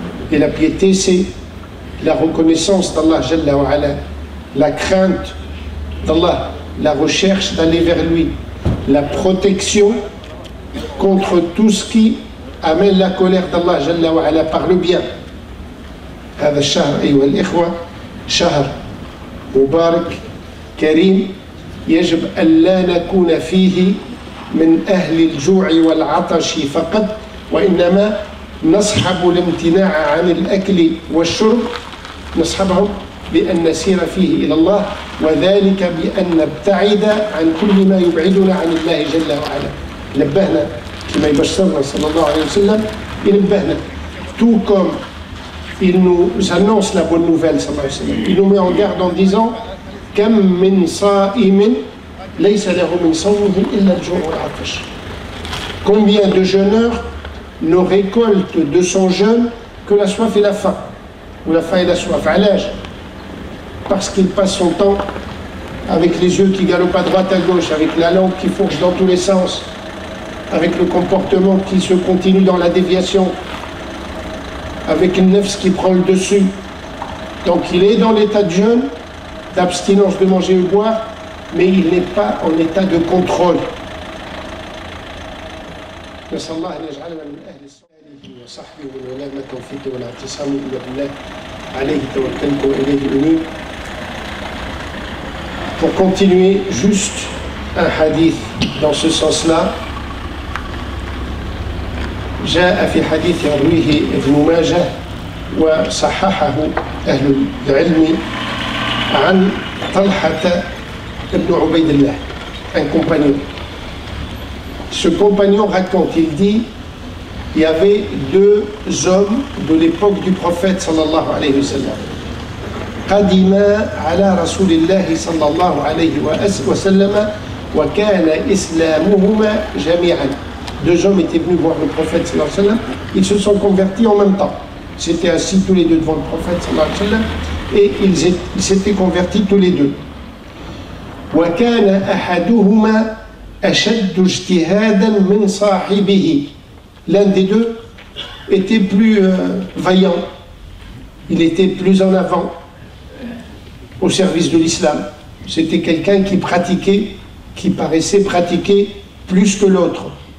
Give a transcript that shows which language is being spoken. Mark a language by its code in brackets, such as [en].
[fr] Et la piété, c'est la reconnaissance d'Allah Jalla wa Ala, la crainte d'Allah, la recherche d'aller vers lui, la protection contre tout ce qui amène la colère d'Allah Jalla wa Ala par le bien. [ar] هذا الشهر أيها الإخوة شهر مبارك كريم, يجب أن لا نكون فيه من أهل الجوع والعطش فقط, وإنما نصحب الامتناع عن الأكل والشرب, نصحبهم بأن نسير فيه إلى الله, وذلك بأن نبتعد عن كل ما يبعدنا عن الله جل وعلا. نبهنا كما يبشرنا صلى الله عليه وسلم, ينبهنا [fr] tout comme il nous annonce la bonne nouvelle [ar] صلى الله عليه وسلم, [fr] il nous met en garde en disant [ar] كم من صائم ليس له من صومه إلا الجوع والعطش. [fr] Combien de jeûneurs ne récoltent de son jeûne que la soif et la faim, ou la faim et la soif. [ar] علاش? [fr] Parce qu'il passe son temps avec les yeux qui galopent à droite à gauche, avec la langue qui fourche dans tous les sens, avec le comportement qui se continue dans la déviation, avec une nefs qui prend le dessus. Donc il est dans l'état de jeûne, d'abstinence de manger ou boire, mais il n'est pas en état de contrôle. [ar] نسأل الله أن يجعلنا من أهل الصالح وصحبه والولاء والتوفيق والاعتصام إلا بالله عليه توكلت وإليه أنيب. [fr] Pour continuer, juste un hadith dans ce sens-là. [ar] جاء في حديث يرويه ابن ماجه وصححه أهل العلم عن طلحة ابن عبيد الله, [fr] un compagnon. Ce compagnon raconte, il dit, il y avait deux hommes de l'époque du prophète sallallahu alayhi wa sallam. [ar] قدما على رسول الله صلى الله عليه وسلم وكان إسلامهما جميعا. [fr] Deux hommes étaient venus voir le prophète sallallahu alayhi wa sallam, ils se sont convertis en même temps. Ils s'étaient assis tous les deux devant le prophète sallallahu alayhi wa sallam et ils s'étaient convertis tous les deux. [ar] وكان أحدهما أشد اجتهادا من صاحبه. [fr] L'un des deux était plus vaillant, il était plus en avant au service de l'islam. C'était quelqu'un qui pratiquait, qui paraissait pratiquer plus que l'autre.